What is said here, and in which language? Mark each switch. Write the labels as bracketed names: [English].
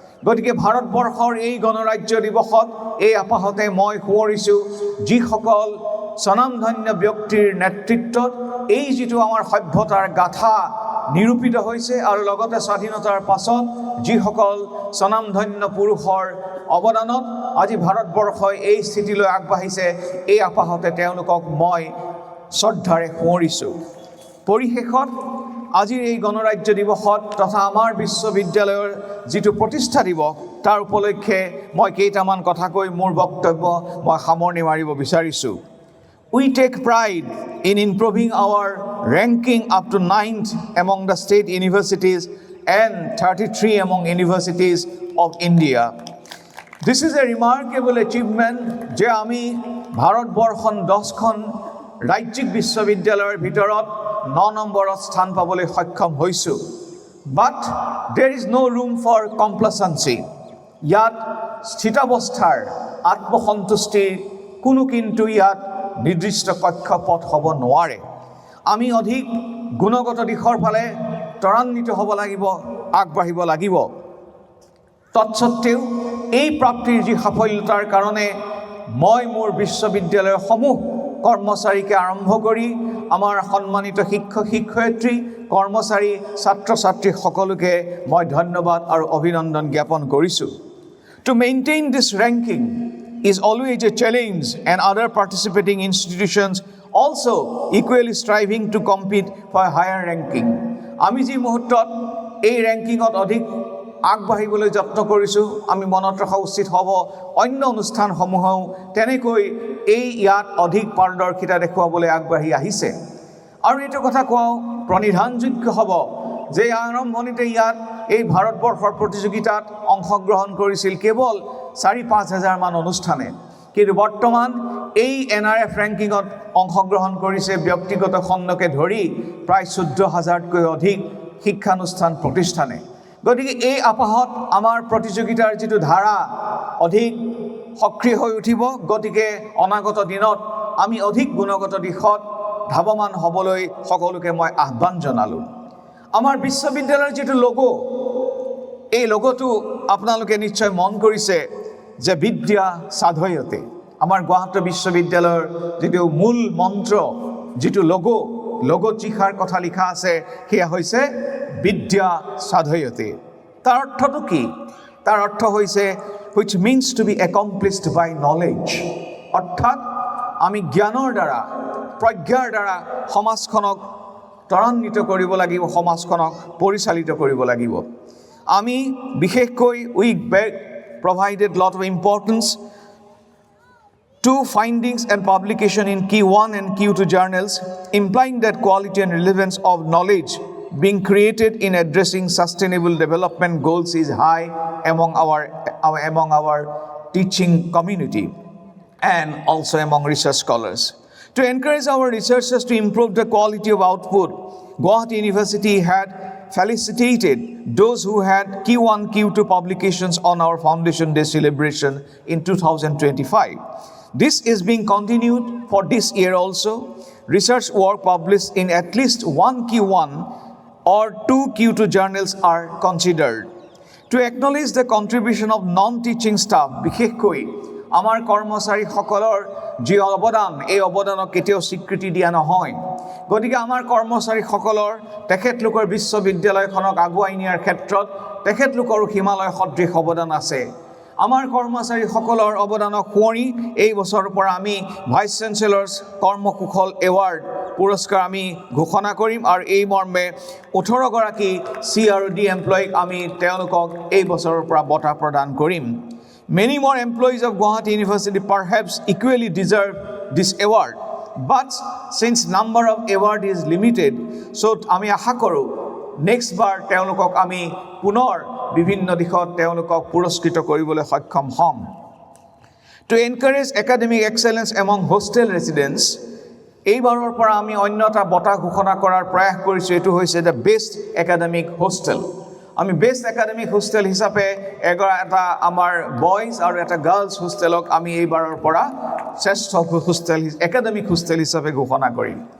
[Assamese] গতিকে ভাৰতবৰ্ষৰ এই গণৰাজ্য দিৱসত এই আপাহতে মই সোঁৱৰিছোঁ যিসকল স্বনামধন্য ব্যক্তিৰ নেতৃত্বত এই যিটো আমাৰ সভ্যতাৰ গাথা নিৰূপিত হৈছে আৰু লগতে স্বাধীনতাৰ পাছত যিসকল স্বনামধন্য পুৰুষৰ অৱদানত আজি ভাৰতবৰ্ষই এই স্থিতিলৈ আগবাঢ়িছে, এই আপাহতে তেওঁলোকক মই শ্ৰদ্ধাৰে সোঁৱৰিছোঁ। পৰিশেষত আজিৰ এই গণৰাজ্য দিৱসত তথা আমাৰ বিশ্ববিদ্যালয়ৰ যিটো প্ৰতিষ্ঠা দিৱস, তাৰ উপলক্ষে মই কেইটামান কথা কৈ মোৰ বক্তব্য মই সামৰণি মাৰিব বিচাৰিছোঁ। [English] We take pride in improving our ranking up to 9th among the state universities and 33 among universities of India. This is a remarkable achievement [Assamese] যে আমি ভাৰতবৰ্ষৰ 10খন ৰাজ্যিক বিশ্ববিদ্যালয়ৰ ভিতৰত 9 নম্বৰত স্থান পাবলৈ সক্ষম হৈছোঁ। [English] But there is no room for complacency. [Assamese] ইয়াত স্থিতাৱস্থাৰ আত্মসন্তুষ্টিৰ কোনো কিন্তু ইয়াত নিৰ্দিষ্ট কক্ষপথ হ'ব নোৱাৰে। আমি অধিক গুণগত দিশৰ ফালে ত্বৰান্বিত হ'ব লাগিব, আগবাঢ়িব লাগিব। তৎসত্ত্বেও এই প্ৰাপ্তিৰ যি সাফল্যতাৰ কাৰণে মই মোৰ বিশ্ববিদ্যালয়সমূহ কৰ্মচাৰীকে আৰম্ভ কৰি আমাৰ সন্মানিত শিক্ষক শিক্ষয়িত্ৰী, কৰ্মচাৰী, ছাত্ৰ ছাত্ৰী সকলোকে মই ধন্যবাদ আৰু অভিনন্দন জ্ঞাপন কৰিছোঁ। [English] To maintain this ranking is always a challenge, and other participating institutions also equally striving to compete for higher ranking. [Assamese] আমি যি মুহূৰ্তত এই ৰেংকিঙত অধিক আগবাঢ়িবলৈ যত্ন কৰিছোঁ, আমি মনত ৰখা উচিত হ'ব অন্য অনুষ্ঠানসমূহেও তেনেকৈ ইয়াত অধিক পাৰদৰ্শিতা দেখুৱাবলৈ আগবাঢ়ি আহিছে। আৰু এইটো কথা কোৱাও প্ৰণিধানযোগ্য হ'ব যে আৰম্ভণিতে ইয়াত এই ভাৰতবৰ্ষৰ প্ৰতিযোগিতাত অংশগ্ৰহণ কৰিছিল কেৱল 4-5 হাজাৰ মান অনুষ্ঠানে, কিন্তু বৰ্তমান এই NRF ৰেংকিঙত অংশগ্ৰহণ কৰিছে ব্যক্তিগত খণ্ডকে ধৰি প্ৰায় 14,000তকৈ অধিক শিক্ষানুষ্ঠান প্ৰতিষ্ঠানে। গতিকে এই আপাহত আমাৰ প্ৰতিযোগিতাৰ যিটো ধাৰা অধিক সক্ৰিয় হৈ উঠিব। গতিকে অনাগত দিনত আমি অধিক গুণগত দিশত ধাৱমান হ'বলৈ সকলোকে মই আহ্বান জনালোঁ। আমাৰ বিশ্ববিদ্যালয়ৰ যিটো লগো, এই লগোটো আপোনালোকে নিশ্চয় মন কৰিছে যে বিদ্যা সাধয়তে। আমাৰ গুৱাহাটী বিশ্ববিদ্যালয়ৰ যিটো মূল মন্ত্ৰ, যিটো লগোত যিষাৰ কথা লিখা আছে সেয়া হৈছে বিদ্যা সাধয়তে। তাৰ অৰ্থটো কি? তাৰ অৰ্থ হৈছে [English] which means to be accomplished by knowledge, [Assamese] অৰ্থাৎ আমি জ্ঞানৰ দ্বাৰা, প্ৰজ্ঞাৰ দ্বাৰা সমাজখনক ত্বৰান্বিত কৰিব লাগিব, সমাজখনক পৰিচালিত কৰিব লাগিব। আমি বিশেষকৈ [English] we provided lot of importance to findings and publication in Q1 and Q2 journals, implying that quality and relevance of knowledge being created in addressing sustainable development goals is high among our teaching community and also among research scholars. To encourage our researchers to improve the quality of output, Guwahati University had felicitated those who had Q1, Q2 publications on our Foundation Day celebration in 2025. This is being continued for this year also. Research work published in at least one Q1 or two Q2 journals are considered. To acknowledge the contribution of non-teaching staff, [Assamese] বিশেষকৈ আমাৰ কৰ্মচাৰীসকলৰ যি অৱদান, এই অৱদানক কেতিয়াও স্বীকৃতি দিয়া নহয়। গতিকে আমাৰ কৰ্মচাৰীসকলৰ তেখেতলোকৰ বিশ্ববিদ্যালয়খনক আগুৱাই নিয়াৰ ক্ষেত্ৰত তেখেতলোকৰো হিমালয় সদৃশ অৱদান আছে। আমাৰ কৰ্মচাৰীসকলৰ অৱদানক সোঁৱৰি এই বছৰৰ পৰা আমি ভাইচ চেঞ্চেলৰ্ছ কৰ্মকুশল এৱাৰ্ড পুৰস্কাৰ আমি ঘোষণা কৰিম আৰু এই মৰ্মে 18 গৰাকী CRD এমপ্লয়ীক আমি তেওঁলোকক এই বছৰৰ পৰা বঁটা প্ৰদান কৰিম। [English] Many more employees of Guwahati University perhaps equally deserve this award, but since number of award is limited, so [Assamese] আমি আশা কৰোঁ নেক্সট বাৰ তেওঁলোকক আমি পুনৰ বিভিন্ন দিশত তেওঁলোকক পুৰস্কৃত কৰিবলৈ সক্ষম হ'ম। [English] To encourage academic excellence among hostel residents, [Assamese] এইবাৰৰ পৰা আমি অন্য এটা বঁটা ঘোষণা কৰাৰ প্ৰয়াস কৰিছোঁ। এইটো হৈছে দ্য বেষ্ট একাডেমিক হোষ্টেল। আমি বেষ্ট একাডেমিক হোষ্টেল হিচাপে এটা আমাৰ বয়জ আৰু এটা গাৰ্লছ হোষ্টেলক আমি এইবাৰৰ পৰা শ্ৰেষ্ঠ হোষ্টেল একাডেমিক হোষ্টেল হিচাপে ঘোষণা কৰিম।